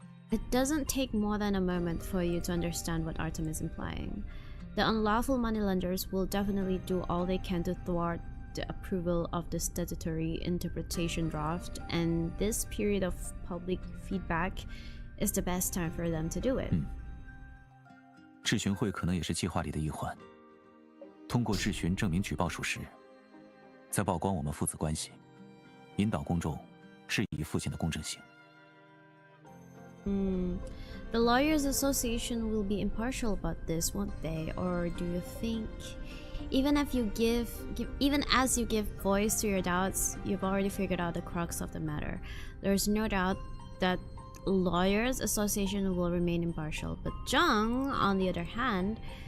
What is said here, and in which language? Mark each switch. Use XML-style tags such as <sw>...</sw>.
<en>It doesn't take more than a moment for you to understand what Artem is implying. The unlawful moneylenders will definitely do all they can to thwart the approval of the statutory interpretation draft, and this period of public feedback is the best time for them to do it.</en> <zh>质询会可能也是计划里的一环。通过质询证明举报属实，再曝光我们父子关系。引导公众质疑父亲的公正性。</zh> <en>The Lawyers Association will be impartial about this, won't they? Or do you think, even as you give voice to your doubts, you've already figured out the crux of the matter? There's no doubt that Lawyers Association will remain impartial, but Jung, on the other hand,</en>